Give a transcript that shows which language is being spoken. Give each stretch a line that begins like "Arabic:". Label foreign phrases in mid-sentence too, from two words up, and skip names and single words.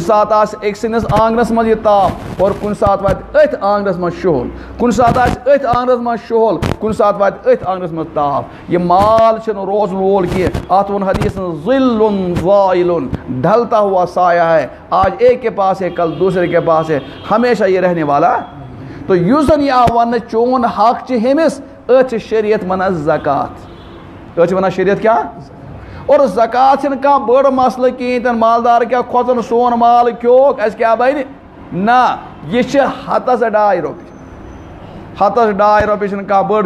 Kashmiri: ساتہٕ آسہِ أکۍ سٕنٛدِس آنٛگنس منٛز یہِ تاپھ اور کُنہِ ساتہٕ واتہِ أتھۍ آنٛگنس منٛز شُہُل کُنہِ ساتہٕ آسہِ أتھۍ آنٛگنس منٛز شُہُل کُنہِ ساتہٕ واتہِ أتھۍ آنٛگنس منٛز تاپھ یہِ مال چھُنہٕ روزن وول کینٛہہ اتھ ووٚن حدیثن
Arabic: ظِلٌ زائلٌ
Urdu: ڈھلتا ہوا سایہ ہے آج ایک کے پاس ہے کل دوسرے کے پاس ہے ہمیشہ یہ رہنے والا
Kashmiri: تو یُس زن یہِ آو وننہٕ چون حق چھُ ہُمِس أتھۍ چھِ شریعت ونان زکات أتھۍ چھِ ونان شریعت کیٛاہ اور زکات چھنہٕ کانٛہہ بٔڑ مسلہٕ کِہیٖنۍ تہِ نہٕ مالدار کیٛاہ کھۄژُن سون مال کھیوٚوُکھ اَسہِ کیٛاہ بنہِ نہ یہِ چھِ 2 رۄپیہِ 2 رۄپیہِ چھنہٕ کانٛہہ بٔڑ